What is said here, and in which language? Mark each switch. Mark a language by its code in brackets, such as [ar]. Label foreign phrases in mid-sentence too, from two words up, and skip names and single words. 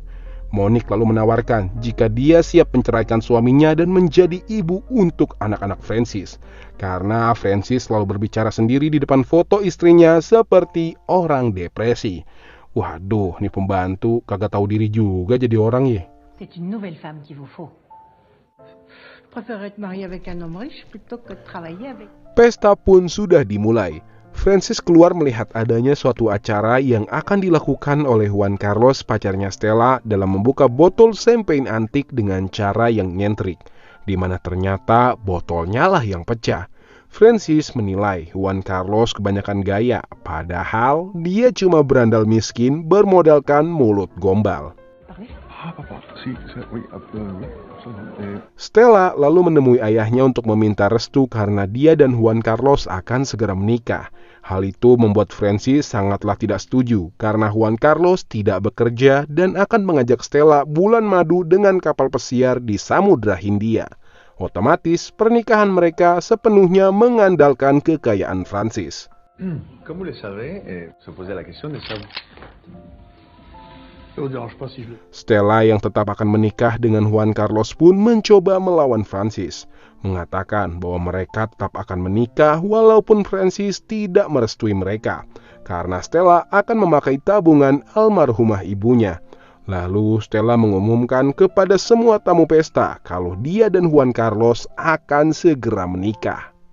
[id] Monique lalu menawarkan jika dia siap menceraikan suaminya dan menjadi ibu untuk anak-anak Francis. Karena Francis selalu berbicara sendiri di depan foto istrinya seperti orang depresi. Waduh, nih pembantu kagak tahu diri juga jadi orang ya. [fr] C'est une nouvelle femme qu'il vous faut. Je préfère être mariée avec un homme riche plutôt que de travailler avec. [id] Pesta pun sudah dimulai. Francis keluar melihat adanya suatu acara yang akan dilakukan oleh Juan Carlos, pacarnya Stella, dalam membuka botol champagne antik dengan cara yang nyentrik, di mana ternyata botolnya lah yang pecah. Francis menilai Juan Carlos kebanyakan gaya, padahal dia cuma berandal miskin bermodalkan mulut gombal. [fr] Ah, papa, si, oui, absolument. [id] Stella lalu menemui ayahnya untuk meminta restu karena dia dan Juan Carlos akan segera menikah. Hal itu membuat Francis sangatlah tidak setuju karena Juan Carlos tidak bekerja dan akan mengajak Stella bulan madu dengan kapal pesiar di Samudra Hindia. Otomatis pernikahan mereka sepenuhnya mengandalkan kekayaan Francis. [fr] Comme vous le savez, se posait la question de savoir. [id] Stella yang tetap akan menikah dengan Juan Carlos pun mencoba melawan Francis, mengatakan bahwa mereka tetap akan menikah walaupun Francis tidak merestui mereka, karena Stella akan memakai tabungan almarhumah ibunya. Lalu Stella mengumumkan kepada semua tamu pesta kalau dia dan Juan Carlos akan segera menikah.